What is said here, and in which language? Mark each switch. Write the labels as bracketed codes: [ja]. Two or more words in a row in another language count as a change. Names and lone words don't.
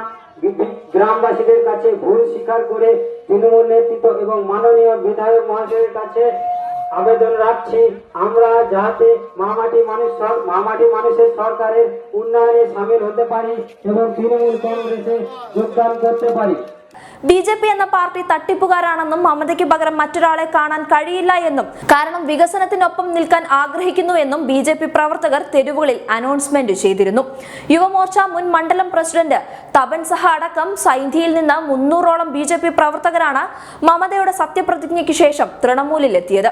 [bn] গ্রামবাসীদের কাছে ভুল স্বীকার করে তৃণমূল নেতৃত্ব এবং মাননীয় বিধায়ক মহাশয়ের কাছে আবেদন রাখছি, আমরা যাতে মামাটি মানুষের সরকারের উন্নয়নে সামিল হতে পারি এবং তৃণমূল কংগ্রেসে যোগদান করতে পারি। [ml] ബിജെപി എന്ന പാർട്ടി തട്ടിപ്പുകാരാണെന്നും മമതയ്ക്ക് പകരം മറ്റൊരാളെ കാണാൻ കഴിയില്ല എന്നും കാരണം വികസനത്തിനൊപ്പം നിൽക്കാൻ ആഗ്രഹിക്കുന്നു എന്നും ബിജെപി പ്രവർത്തകർ തെരുവുകളിൽ അനൗൺസ്മെന്റ് ചെയ്തിരുന്നു. യുവമോർച്ച മുൻ മണ്ഡലം പ്രസിഡന്റ് തപൻ സഹ അടക്കം സൈന്ധിയിൽ നിന്ന് 300ഓളം ബിജെപി പ്രവർത്തകരാണ് മമതയുടെ സത്യപ്രതിജ്ഞയ്ക്ക് ശേഷം തൃണമൂലിൽ എത്തിയത്.